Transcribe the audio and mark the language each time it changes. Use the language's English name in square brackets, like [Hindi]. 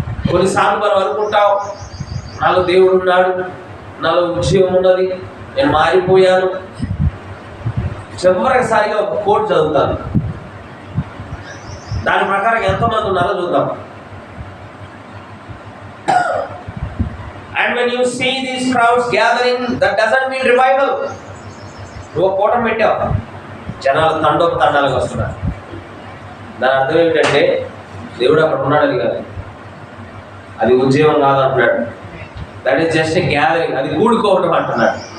[Telugu] కొన్నిసార్లు మనం అనుకుంటాం, నాలో దేవుడు ఉన్నాడు, నాలో ఉద్యోగం ఉన్నది, నేను మారిపోయాను. చివరిసారిగా ఒక కోట్ చదువుతాను, దాని ప్రకారం ఎంతమంది ఉన్నారో చూద్దాం. [English] And when you see these crowds gathering, that doesn't mean revival. [Telugu] నువ్వు కూటం పెట్టావు, జనాలు తండాలుగా వస్తున్నారు. దాని అర్థం ఏమిటంటే దేవుడు అక్కడ ఉన్నాడని కాదు, అది ఉద్యమం కాదు అంటున్నాడు. [English] that is just a gathering, [Telugu] అది కూడుకోవడం అంటున్నాడు.